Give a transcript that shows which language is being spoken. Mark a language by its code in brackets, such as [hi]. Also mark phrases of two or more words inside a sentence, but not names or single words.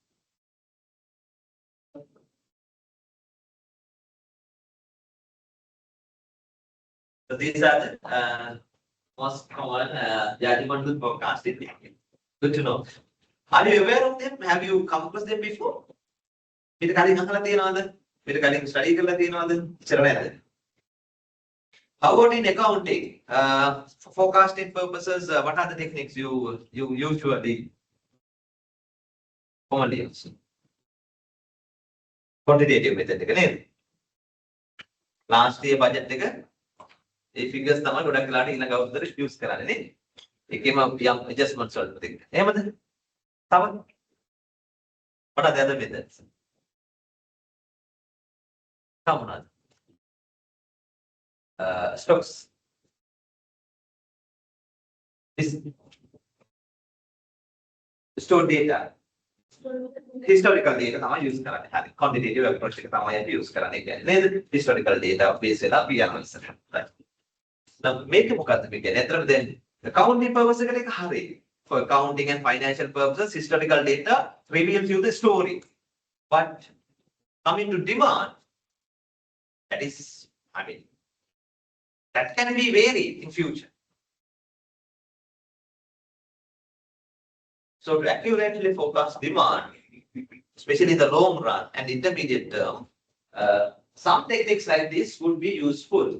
[en] So these are the most common judgmental forecasting techniques. Good to know. Are you aware of them? Have you come across them before? Mita kalian [si] අහලා තියනවද? Mita kalian study කරලා තියනවද? ඉතර නේද? [en] How about in accounting? For forecasting purposes, what are the techniques you usually commonly use? Quantitative method [si] එක නේද? [en] Last year budget [si] එක ඒ figures තමයි ගොඩක් වෙලාට ඊළඟ අවුරුද්දට use කරන්නේ නේද? ඒකෙම යම් adjustments වලට තියෙනවා. එහෙමද? තව [en] what are the other methods? Come on. Stocks. This store data. Historical data [si] තමයි use කරන්නේ. හරි. [en] Quantitative approach [si] එක තමයි අපි use කරන්නේ කියන්නේ නේද? [en] Historical data base [si] වෙලා අපි යනවා ඉස්සරහට. Right. Now මේක මොකද්ද මේ කියන්නේ? ඇත්තටම දැන් [en] accounting purpose [si] එකට ඒක හරියි. [en] For accounting and financial purposes, historical data reveals you the story. But coming to demand, that is, I mean, that can be varied in future. So to accurately forecast demand, especially in the long run and intermediate term, some techniques like this would be useful.